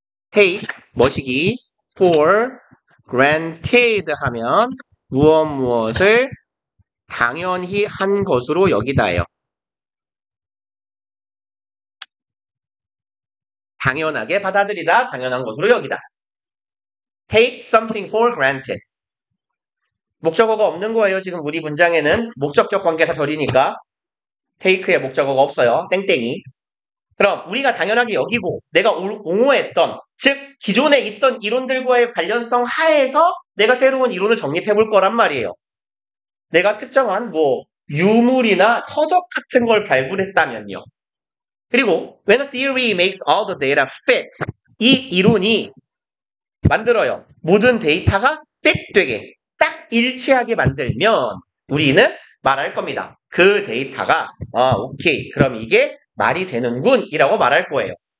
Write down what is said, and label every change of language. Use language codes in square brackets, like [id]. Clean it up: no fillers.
[en] take, [ko] 뭐시기, [en] for granted [ko] 하면 무엇을 당연히 한 것으로 여기다예요. 당연하게 받아들이다, 당연한 것으로 여기다. [en] take something for granted. [ko] 목적어가 없는 거예요. 지금 우리 문장에는 목적격 관계사 절이니까 take의 목적어가 없어요. 땡땡이. 그럼 우리가 당연하게 여기고 내가 옹호했던, 즉 기존에 있던 이론들과의 관련성 하에서 내가 새로운 이론을 정립해 볼 거란 말이에요. 내가 특정한 유물이나 서적 같은 걸 발굴했다면요. 그리고 [en] when a theory makes all the data fit, [ko] 이 이론이 만들어요. 모든 데이터가 fit 되게 딱 일치하게 만들면 우리는 말할 겁니다. 그 데이터가 오케이, 그럼 이게 말이 되는군 이라고 말할 거예요.